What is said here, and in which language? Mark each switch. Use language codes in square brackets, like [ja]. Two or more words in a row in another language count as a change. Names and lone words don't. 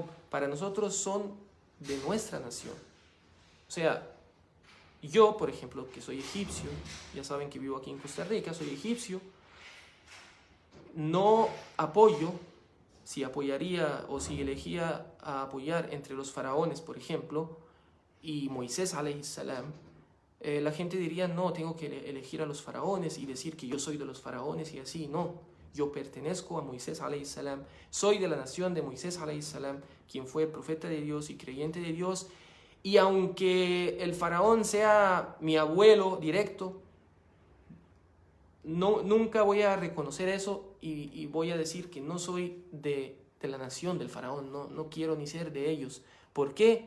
[es] Para nosotros son de nuestra nación. O sea, yo, por ejemplo, que soy egipcio, ya saben que vivo aquí en Costa Rica, soy egipcio, no apoyo, si apoyaría o si elegía a apoyar entre los faraones, por ejemplo, y Moisés [ar] عليه السلام, [es] la gente diría, no, tengo que elegir a los faraones y decir que yo soy de los faraones y así. No, yo pertenezco a Moisés [ar] عليه السلام, [es] soy de la nación de Moisés [ar] عليه السلام, [es] quien fue profeta de Dios y creyente de Dios, y aunque el faraón sea mi abuelo directo, nunca voy a reconocer eso, y voy a decir que no soy de la nación del faraón, no quiero ni ser de ellos, ¿Por qué?